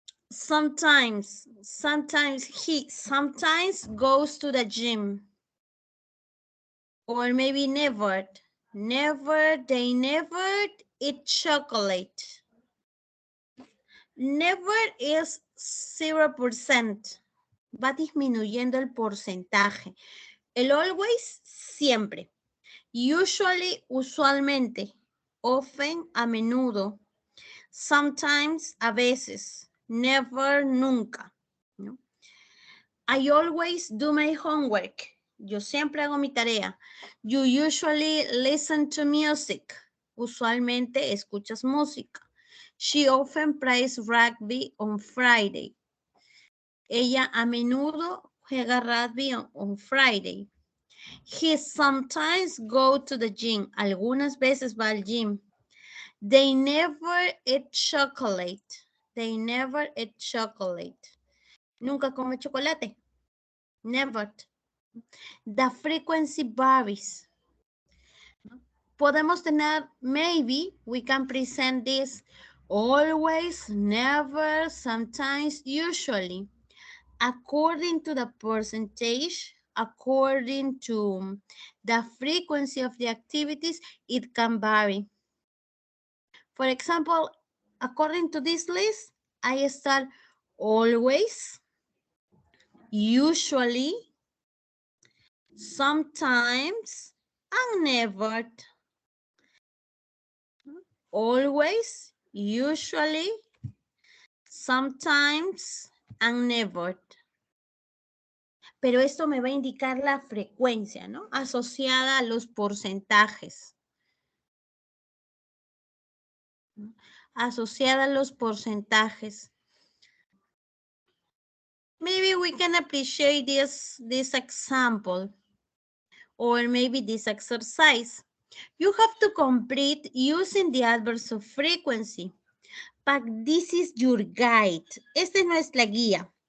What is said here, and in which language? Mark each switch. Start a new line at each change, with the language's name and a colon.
English: Sometimes he sometimes goes to the gym. Or maybe never. Never, they never eat chocolate. Never is 0%.
Spanish: Va disminuyendo el porcentaje. El always, siempre. Usually, usualmente. Often, a menudo. Sometimes, a veces.
English: Never,
Spanish: nunca. ¿No?
English: I always do my homework.
Spanish: Yo siempre hago mi tarea.
English: You usually listen to music.
Spanish: Usualmente escuchas música.
English: She often plays rugby on Friday.
Spanish: Ella a menudo juega rugby
English: on Friday. He sometimes go to the gym.
Spanish: Algunas veces va al gym.
English: They never eat chocolate. They never eat chocolate.
Spanish: Nunca come chocolate.
English: Never. The frequency varies.
Spanish: Podemos tener,
English: maybe, we can present this always, never, sometimes, usually. According to the percentage, according to the frequency of the activities, it can vary. For example, according to this list, I start always, usually, sometimes, and never. Always, usually, sometimes, and never.
Spanish: Pero esto me va a indicar la frecuencia, ¿no? Asociada a los porcentajes. Asociada a los porcentajes.
English: Maybe we can appreciate this example. Or maybe this exercise. You have to complete using the adverbs of frequency. But this is your guide.
Spanish: Esta es nuestra guía.